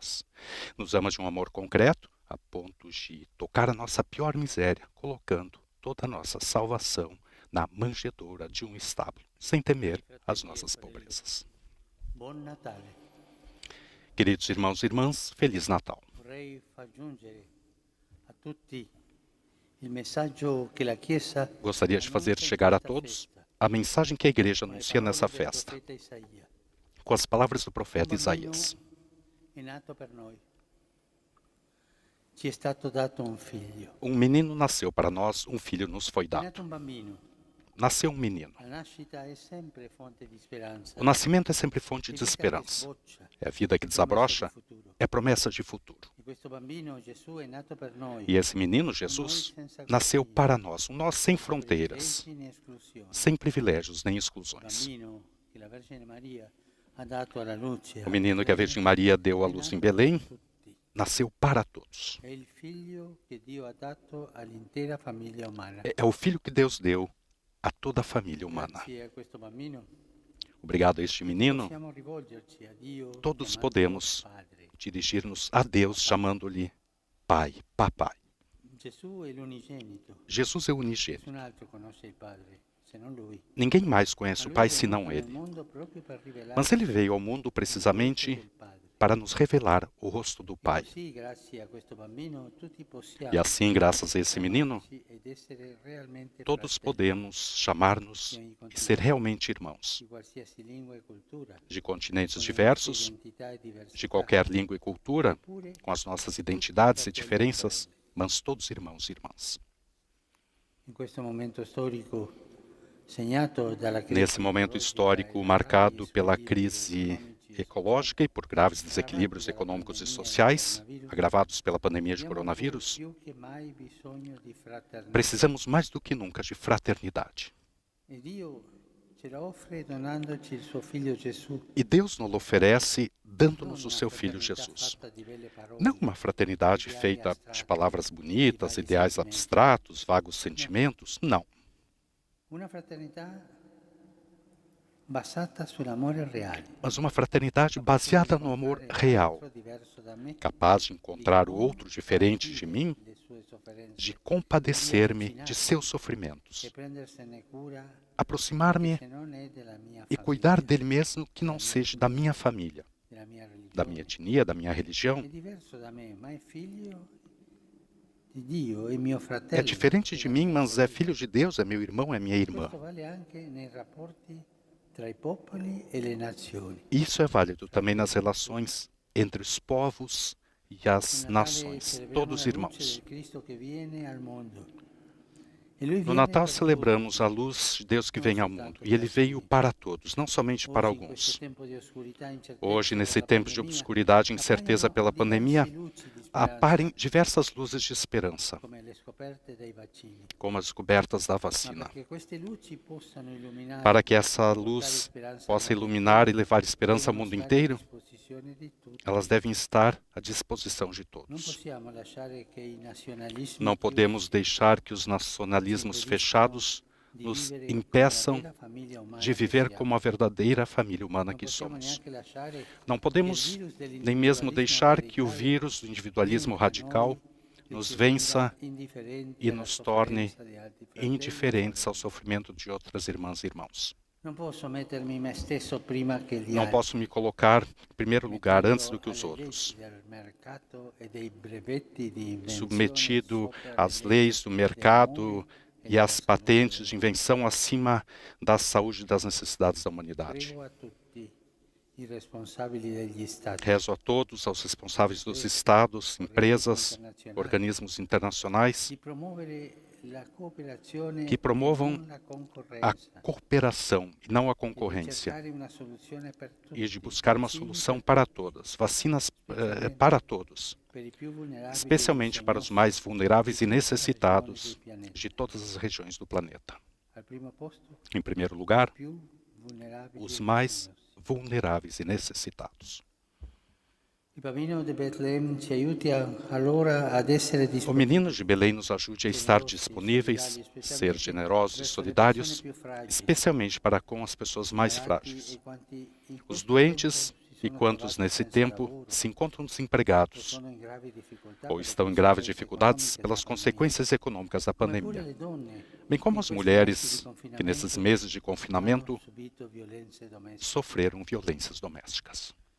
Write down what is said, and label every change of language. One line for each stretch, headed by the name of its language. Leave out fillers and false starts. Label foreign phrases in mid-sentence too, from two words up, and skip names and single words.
Portuguese: Nos ama de um amor concreto, a ponto de tocar a nossa pior miséria, colocando toda a nossa salvação na manjedoura de um estábulo, sem temer as nossas pobrezas.
Italian: Buon Natale.
Portuguese: Queridos irmãos e irmãs, Feliz Natal.
Italian: Vorrei aggiungere a tutti il messaggio che la Chiesa
Portuguese: Gostaria de fazer chegar a todos a mensagem que a Igreja anuncia nessa festa, com as palavras do profeta Isaías.
Italian: è nato per noi. Ci è stato dato un figlio.
Portuguese: Um menino nasceu para nós, um filho nos foi
Italian: È nato
Portuguese: dado.
Italian: un bambino.
Portuguese: Nasceu um menino.
Italian: La nascita è sempre fonte di speranza.
Portuguese: O nascimento é sempre fonte de esperança. É a vida que desabrocha, é promessa de futuro.
Italian: E questo bambino Gesù è nato per noi.
Portuguese: E esse menino, Jesus, nasceu para nós, um nós sem fronteiras,
Italian: Privilegi né esclusione.
Portuguese: sem privilégios nem
Italian: Il
Portuguese: exclusões.
Italian: bambino che la Vergine Maria ha dato alla luce.
Portuguese: O menino que a Virgem Maria deu à luz em Belém nasceu para todos.
Italian: È il figlio che Dio ha dato all'intera famiglia umana.
Portuguese: É o filho que Deus deu a toda a família humana.
Italian: Grazie a questo bambino
Portuguese: Obrigado a este menino,
Italian: possiamo rivolgerci a Dio
Portuguese: todos
Italian: chiamandolo
Portuguese: podemos
Italian: Padre.
Portuguese: dirigir-nos a Deus chamando-lhe Pai, Papai.
Italian: Gesù è l'unigenito.
Portuguese: Jesus é o unigênito.
Italian: Nessun altro conosce il Padre se non Lui.
Portuguese: Ninguém mais conhece o
Italian: Ma lui
Portuguese: Pai
Italian: è venuto
Portuguese: senão
Italian: nel
Portuguese: Ele.
Italian: mondo proprio per rivelare
Portuguese: Mas Ele veio ao mundo
Italian: il volto
Portuguese: precisamente
Italian: del Padre.
Portuguese: para nos revelar o rosto do Pai.
Italian: Così, grazie a questo bambino, tutti possiamo
Portuguese: E assim, graças a esse menino,
Italian: chiamarci ed essere realmente
Portuguese: todos
Italian: fratelli
Portuguese: podemos chamar-nos e ser realmente irmãos,
Italian: di qualsiasi lingua e cultura,
Portuguese: de continentes
Italian: con le
Portuguese: diversos,
Italian: nostre identità e diversità.
Portuguese: de qualquer língua e cultura,
Italian: Eppure,
Portuguese: com as nossas identidades e diferenças, mas todos irmãos e irmãs.
Italian: in questo momento storico segnato dalla crisi
Portuguese: Nesse momento histórico marcado pela crise ecológica e por graves desequilíbrios econômicos e sociais, agravados pela pandemia de coronavírus,
Italian: più che mai bisogno di fraternità.
Portuguese: precisamos mais do que nunca de fraternidade.
Italian: E Dio ce la offre donandoci il suo figlio Gesù.
Portuguese: E Deus nos oferece dando-nos o
Italian: Non
Portuguese: seu
Italian: una
Portuguese: Filho
Italian: fraternità
Portuguese: Jesus.
Italian: fatta di belle parole,
Portuguese: Não uma fraternidade feita de palavras bonitas, ideais abstratos, vagos sentimentos. Não.
Italian: una fraternità basata sull'amore reale.
Portuguese: Mas uma fraternidade baseada no amor real,
Italian: Diverso da me,
Portuguese: capaz de encontrar o outro diferente de mim,
Italian: le sue sofferenze,
Portuguese: de compadecer-me de seus
Italian: e
Portuguese: sofrimentos,
Italian: prendersene cura
Portuguese: aproximar-me
Italian: se non è della mia
Portuguese: e
Italian: famiglia,
Portuguese: cuidar dele mesmo que não seja da minha família,
Italian: della mia religione.
Portuguese: da minha etnia, da minha religião.
Italian: È diverso da me, ma è figlio di Dio, è mio
Portuguese: É
Italian: fratello.
Portuguese: diferente de mim, mas é filho de Deus, é meu irmão, é minha irmã.
Italian: Questo vale anche nei rapporti tra i popoli e le nazioni.
Portuguese: Isso é válido também nas relações entre os povos e as
Italian: Nel Natale
Portuguese: nações,
Italian: celebriamo
Portuguese: todos
Italian: la luce
Portuguese: irmãos.
Italian: del Cristo che viene al mondo. E lui
Portuguese: No
Italian: viene
Portuguese: Natal
Italian: per
Portuguese: celebramos a luz de Deus que vem ao mundo, e ele veio para todos, não somente
Italian: tutti.
Portuguese: para
Italian: Oggi, in questo
Portuguese: alguns.
Italian: tempo di oscurità e incertezza
Portuguese: Hoje, nesse
Italian: per la
Portuguese: tempo de
Italian: pandemia,
Portuguese: obscuridade e incerteza pela pandemia,
Italian: diverse luci di speranza,
Portuguese: aparem diversas luzes de esperança,
Italian: come le scoperte dei vaccini.
Portuguese: como as descobertas da
Italian: Ma
Portuguese: vacina.
Italian: perché queste luci possano illuminare
Portuguese: Para que essa
Italian: e portare
Portuguese: luz
Italian: speranza
Portuguese: possa
Italian: al mondo
Portuguese: iluminar e
Italian: intero,
Portuguese: levar esperança ao
Italian: devono
Portuguese: mundo
Italian: stare a
Portuguese: inteiro,
Italian: disposizione di tutti.
Portuguese: elas devem estar à disposição de
Italian: Non
Portuguese: todos.
Italian: possiamo lasciare che i nazionalismi
Portuguese: Não podemos
Italian: chiusi
Portuguese: deixar que os nacionalismos fechados
Italian: di
Portuguese: nos
Italian: vivere come la
Portuguese: impeçam
Italian: vera famiglia umana
Portuguese: de
Italian: che
Portuguese: viver
Italian: siamo.
Portuguese: como a verdadeira família humana
Italian: Non
Portuguese: que
Italian: possiamo
Portuguese: somos.
Italian: neanche lasciare
Portuguese: Não
Italian: che il
Portuguese: podemos
Italian: virus
Portuguese: nem mesmo
Italian: dell'individualismo
Portuguese: deixar que o
Italian: radicale
Portuguese: vírus do individualismo
Italian: vinca
Portuguese: radical
Italian: noi e
Portuguese: nos
Italian: ci
Portuguese: vença
Italian: renda indifferenti
Portuguese: e
Italian: alla
Portuguese: nos torne
Italian: sofferenza di altri fratelli e
Portuguese: indiferentes ao
Italian: sorelle.
Portuguese: sofrimento de outras irmãs e irmãos.
Italian: Non posso mettermi me stesso prima che gli
Portuguese: Não
Italian: altri,
Portuguese: posso me colocar em primeiro lugar
Italian: mettendo
Portuguese: antes do que os
Italian: alle
Portuguese: outros,
Italian: leggi del mercato e dei brevetti di invenzione
Portuguese: submetido
Italian: sopra
Portuguese: às
Italian: le
Portuguese: leis do
Italian: necessità
Portuguese: mercado
Italian: dell'uomo
Portuguese: e às patentes de invenção acima da saúde e das necessidades da humanidade.
Italian: Prego a tutti i responsabili degli stati,
Portuguese: Rezo a todos, aos responsáveis dos estados, empresas, organismos internacionais,
Italian: di promuovere la cooperazione
Portuguese: que promovam
Italian: e non la
Portuguese: a
Italian: concorrenza,
Portuguese: cooperação e não a
Italian: e di
Portuguese: concorrência,
Italian: cercare una soluzione per tutti,
Portuguese: e de buscar uma
Italian: vaccini
Portuguese: solução
Italian: per
Portuguese: para
Italian: tutti,
Portuguese: todas, vacinas para todos,
Italian: per i più vulnerabili
Portuguese: especialmente
Italian: dei
Portuguese: para os
Italian: nostri
Portuguese: mais vulneráveis e
Italian: regioni
Portuguese: necessitados
Italian: del pianeta.
Portuguese: de todas as regiões do planeta.
Italian: Al primo posto,
Portuguese: Em primeiro lugar,
Italian: più vulnerabili
Portuguese: os
Italian: e
Portuguese: mais
Italian: bisognosi.
Portuguese: vulneráveis e necessitados.
Italian: Il bambino di Betlemme ci aiuti allora ad essere
Portuguese: O
Italian: disponibili,
Portuguese: menino de Belém nos ajude a estar disponíveis, ser generosos e solidários, especialmente para com as pessoas mais frágeis, os doentes E quantos nesse tempo se encontram desempregados ou estão em graves dificuldades pelas consequências econômicas da pandemia, bem como as mulheres que nesses meses de confinamento sofreram violências domésticas.